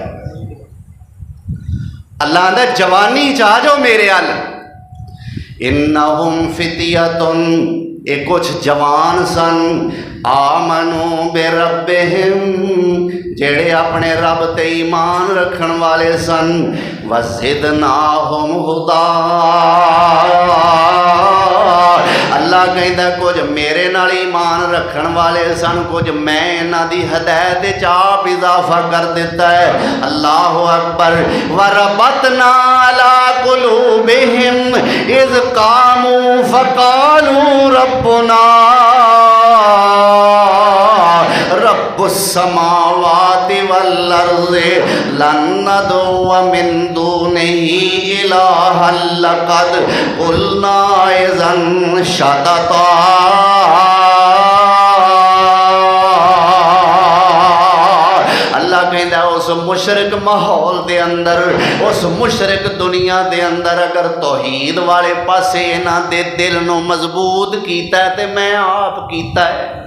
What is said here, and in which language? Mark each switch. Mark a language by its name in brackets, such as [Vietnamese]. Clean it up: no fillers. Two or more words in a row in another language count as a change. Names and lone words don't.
[Punjabi] اللہ آندا جوانی چ آ جاؤ میرے ال, [Arabic] إنهم فتية, [Punjabi] یہ کچھ جوان سن, [Arabic] آمنوا بربهم, [Punjabi] جیڑے اپنے رب تے ایمان رکھن والے سن, [Arabic] وزدناهم هدى. [Punjabi] اللہ کہتا کچھ میرے نال ایمان رکھن والے سن، کچھ میں انہاں دی ہدایت چ آپ اضافہ کر دتا ہے. [Arabic] الله أكبر. وربطنا على قلوبهم إذ قاموا فقالوا ربنا رب السماوات والأرض لن ندعو من دونه إلها لقد قلنا إذا شططا. [Punjabi] اللہ کہتا اس مشرک ماحول دے اندر، اس مشرک دنیا دے اندر اگر توحید والے پاسے انہاں دے دل نوں مضبوط کیتا ہے تے میں آپ کیتا ہے.